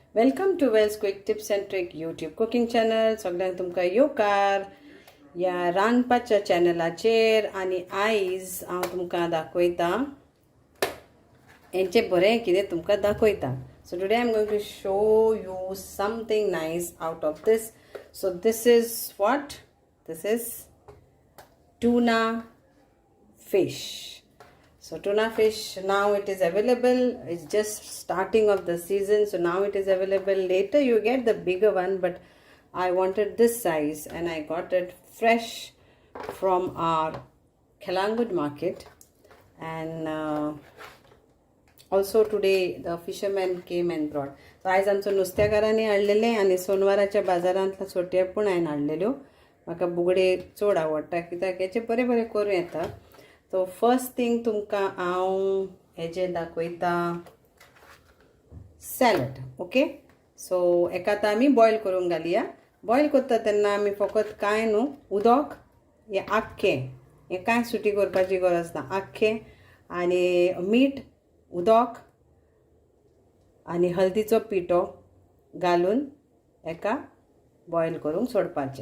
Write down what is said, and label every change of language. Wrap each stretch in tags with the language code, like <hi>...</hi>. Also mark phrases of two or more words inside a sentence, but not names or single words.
<en>Welcome to Wells quick tips and trick YouTube cooking channel.</en> <kok>सगळ्यांक तुमकां येवकार ह्या रांदपाच्या चॅनलाचेर. आनी आयज हांव तुमकां दाखयता हेंचें बरें कितें तुमकां दाखयता.</kok> <en>So today I'm going to show you something nice out of this. So this is what? This is tuna fish. So tuna fish, now it is available. It's just starting of the season, so now it is available. Later you get the bigger one, but I wanted this size and I got it fresh from our Kalangut market. And also today the fishermen came and brought.</en> <kok>So आज आमचो नुस्तेकारांनी हाडलेले आनी सोनवाराच्या बाजारांतल्या सोट्या पण हांवें हाडलेल्यो. म्हाका बुगडे चड आवडटा कित्याक हेचे बरें बरें करूं येता.</kok> <en>So first thing</en> <kok>तुमकां हांव हेजें दाखयता सॅलड.</kok> <en>Okay, so</en> <kok>एका आतां आमी बॉयल करूंक घालया. बॉयल करता तेन्ना आमी फकत कांय न्हू उदक हें आख्खें, हें कांय सुटी करपाची गरज ना, आख्खें आनी मीठ उदक आनी हळदीचो पिठो घालून एका बॉयल करूंक सोडपाचें.</kok>